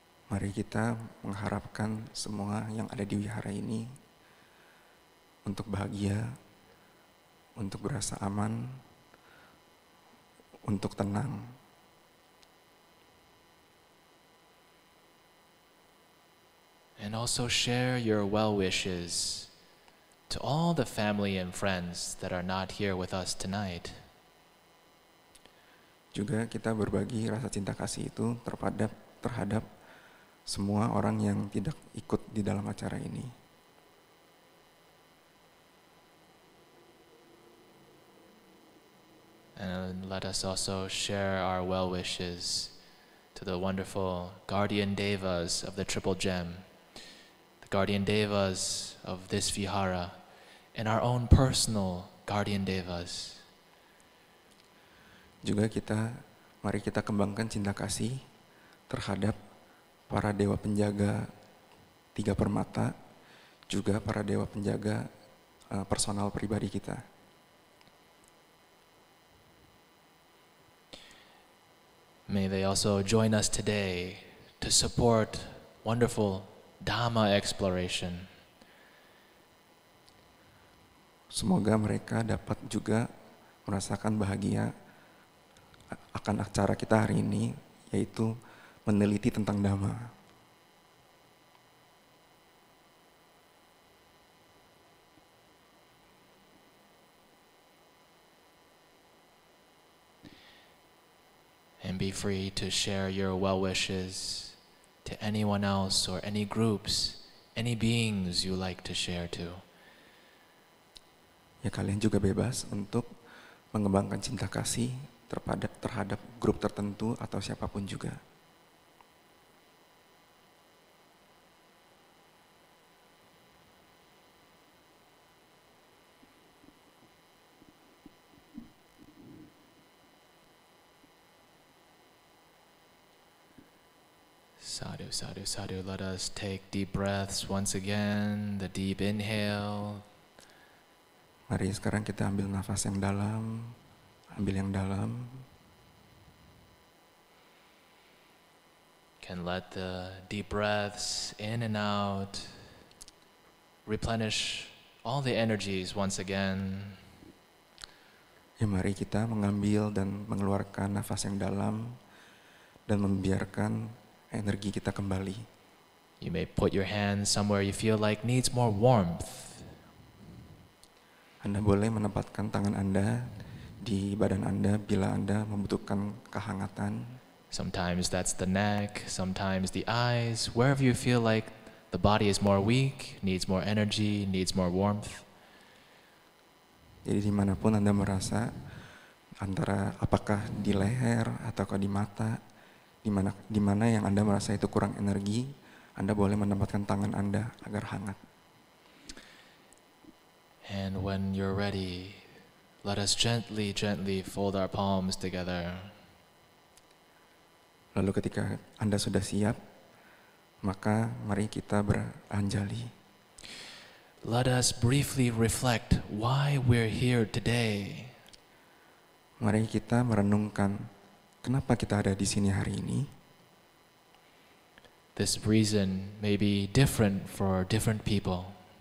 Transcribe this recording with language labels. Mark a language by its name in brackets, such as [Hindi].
[Indonesian] Mari kita mengharapkan semua yang ada di wihara ini untuk bahagia, untuk berasa aman, untuk tenang. [English] And also share your well wishes to all the family and friends that are not here with us tonight. [Indonesian] Juga kita berbagi rasa cinta kasih itu terhadap semua orang yang tidak ikut di dalam acara ini. [English] And let us also share our well wishes to the wonderful guardian devas of the Triple Gem, guardian devas of this vihara, and our own personal guardian devas. [Indonesian] Juga mari kita kembangkan cinta kasih terhadap para dewa penjaga tiga permata, juga para dewa penjaga personal pribadi kita. [English] May they also join us today to support wonderful Dhamma exploration. [Indonesian] Semoga mereka dapat juga merasakan bahagia akan acara kita hari ini, yaitu meneliti tentang Dhamma. [English] And be free to share your well wishes to anyone else or any groups, any beings you like to share to. [Indonesian] Ya, kalian juga bebas untuk mengembangkan cinta kasih terhadap grup tertentu atau siapapun juga. [Pali] Sadhu, sadhu, sadhu. [English] Let us take deep breaths once again. The deep inhale. [Indonesian] Mari sekarang kita ambil nafas yang dalam, ambil yang dalam. [English] Can let the deep breaths in and out replenish all the energies once again. [Indonesian] Ya, mari kita mengambil dan mengeluarkan nafas yang dalam dan membiarkan energi kita kembali. [English] You may put your hands somewhere you feel like needs more warmth. [Indonesian] Anda boleh menempatkan tangan Anda di badan Anda bila Anda membutuhkan kehangatan. [English] Sometimes that's the neck, sometimes the eyes, wherever you feel like the body is more weak, needs more energy, needs more warmth. [Indonesian] Jadi dimanapun Anda merasa, antara apakah di leher ataukah di mata, di mana yang Anda merasa itu kurang energi, Anda boleh menempatkan tangan Anda agar hangat. [English] And when you're ready, let us gently, gently fold our palms together. [Indonesian] Lalu ketika Anda sudah siap, maka mari kita beranjali. [English] Let us briefly reflect why we're here today. [Indonesian] Mari kita merenungkan kenapa kita ada di sini hari ini. [English] This reason may be different for different people.